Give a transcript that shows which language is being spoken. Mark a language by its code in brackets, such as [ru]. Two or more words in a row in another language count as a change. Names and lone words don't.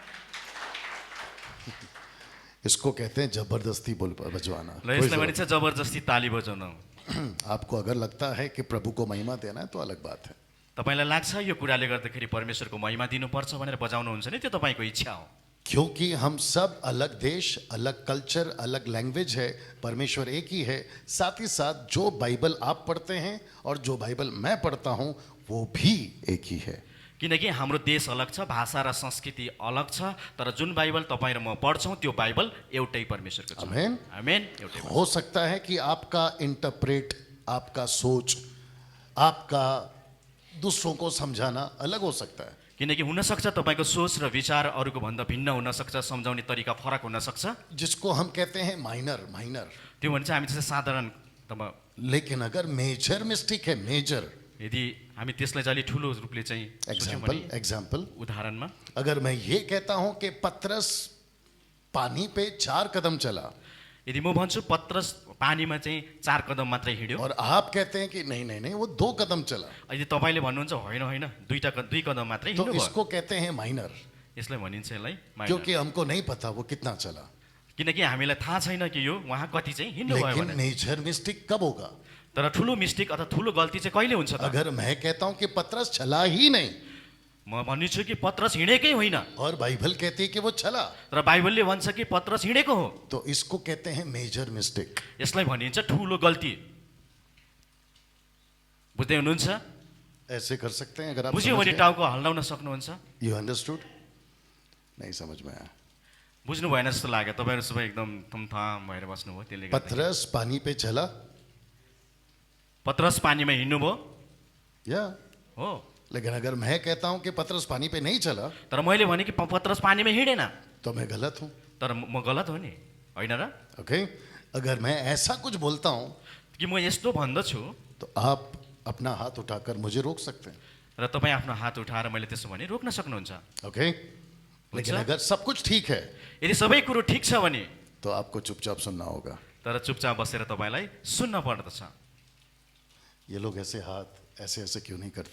[hi] इसको कहते हैं जबरदस्ती बजवाना। [ne] ल यसलाई भनिन्छ जबरजस्ती ताली बजाउनु। [hi] आपको अगर लगता है कि प्रभु को महिमा देना है तो अलग बात है, [ne] तपाईँलाई लाग्छ यो कुराले गर्दाखेरि परमेश्वरको महिमा दिनुपर्छ भनेर बजाउनुहुन्छ नि, त्यो तपाईँको इच्छा हो। [hi] क्योंकि हम सब अलग देश, अलग कल्चर, अलग लैंग्वेज है, परमेश्वर एक ही है। साथ ही साथ जो बाइबल आप पढ़ते हैं और जो बाइबल मैं पढ़ता हूँ वो भी एक ही है। [ne] किनकि हाम्रो देश अलग छ, भाषा र संस्कृति अलग छ, तर जुन बाइबल तपाईँ र म पढ्छौँ त्यो बाइबल एउटै परमेश्वरको छ। आमेन। आमेन। एउटै। [hi] हो सकता है कि आपका इंटरप्रेट, आपका सोच, आपका दूसरों को समझाना अलग हो सकता है, [ne] किनकि हुनसक्छ तपाईँको सोच र विचार अरूको भन्दा भिन्न हुनसक्छ, सम्झाउने तरिका फरक हुनसक्छ। [hi] जिसको हम कहते हैं [en] minor minor, [ne] त्यो भने चाहिँ हामी चाहिँ साधारण [hi] लेकिन अगर [en] major mistake [hi] है, [ne] मेजर यदि हामी त्यसलाई चाहिँ अलिक ठुलो रूपले चाहिँ सोच्यौँ भने, [hi] एग्जाम्पल, [ne] उदाहरणमा [hi] अगर मैं ये कहता हूं कि पतरस पानी पे 4 कदम चला [ne] यदि म भन्छु पत्रस पानीमा चाहिँ 4 कदम मात्रै हिँड्यो, [hi] और आप कहते हैं कि नहीं नहीं नहीं वो 2 कदम चला, [ne] यदि तपाईँले भन्नुहुन्छ होइन होइन 2 कदम मात्रै [hi] तो [ne] हिँड्नु भयो, [hi] इसको कहते हैं माइनर, [ne] यसलाई भनिन्छ यसलाई माइनर। [hi] क्योंकि हमको नहीं पता वो कितना चला। [ne] किनकि हामीलाई थाहा छैन कि यो उहाँ कति चाहिँ हिँड्नु भयो [hi] लेकिन [ne] भनेर। [en] major mistake [hi] कब होगा? [ne] तर ठुलो मिस्टेक अथवा ठुलो गल्ती चाहिँ कहिले हुन्छ त? [hi] अगर मैं कहता हूं कि पतरस चला ही नहीं [ne] म भन्छु कि पत्रस हिँडेकै होइन, [hi] और बाइबल कहती है कि वो चला, [ne] तर बाइबलले भन्छ कि पत्रस हिँडेको हो, [hi] तो इसको कहते हैं [en] major mistake. [ne] यसलाई भनिन्छ ठुलो गल्ती। बुझ्दै हुनुहुन्छ? [hi] ऐसे कर सकते हैं अगर आप [ne] बुझ्यो भने टाउको हल्लाउन सक्नुहुन्छ। [en] you understood? [hi] नहीं समझ में आया। [ne] बुझ्नु भएन जस्तो लाग्यो, तपाईँहरू सबै एकदम थमथाम भएर बस्नुभयो, त्यसले गर्दा। [hi] पतरस पानी पे चला, [ne] पत्रस पानीमा हिँड्नुभयो [hi] या [ne] हो, [hi] लेकिन अगर मैं कहता हूं कि पतरस पानी पे नहीं चला [ne] तर मैले भने कि पत्रस पानीमा हिँडेन, [hi] तो मैं गलत हूं। [ne] तर म गलत हो नि, होइन र? [hi] ओके, अगर मैं ऐसा कुछ बोलता हूं [ne] कि म यस्तो भन्दछु [hi] तो आप अपना हाथ उठाकर मुझे रोक सकते हैं, [ne] र तपाईँ आफ्नो हात उठाएर मैले त्यसो भने रोक्न सक्नुहुन्छ। [hi] ओके। लेकिन अगर सब कुछ ठीक है [ne] यदि सबै कुरो ठिक छ भने [hi] तो आपको चुपचाप सुनना होगा। [ne] तर चुपचाप बसेर तपाईँलाई सुन्न पर्दछ। [hi] ये लोग ऐसे हाथ ऐसे ऐसे क्यों नहीं करते?